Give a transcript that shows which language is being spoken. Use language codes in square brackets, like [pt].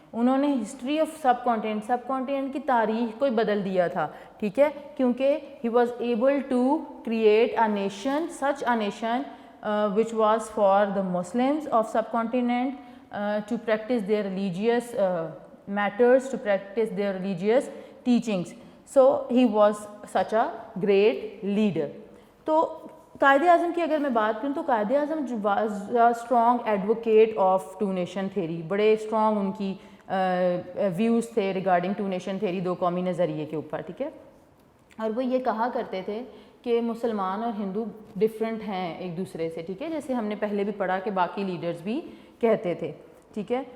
[ur] انہوں نے history of sub continent کی تاریخ کو ہی بدل دیا تھا, ٹھیک ہے, کیونکہ [en] He was able to create a nation, such a nation which was for the Muslims of subcontinent to practice their religious matters, to practice their religious teachings. So he was such a great leader. [ur] تو قائد اعظم کی اگر میں بات کروں تو Quaid Azam [en] Was a strong advocate of two nation theory. [ur] بڑے strong in کی views تھے ریگارڈنگ ٹو نیشن تھیوری, دو قومی نظریے کے اوپر, ٹھیک ہے. اور وہ یہ کہا کرتے تھے کہ مسلمان اور ہندو ڈفرینٹ ہیں ایک دوسرے سے, ٹھیک ہے, جیسے ہم نے پہلے بھی پڑھا کہ باقی لیڈرز بھی کہتے تھے, ٹھیک ہے.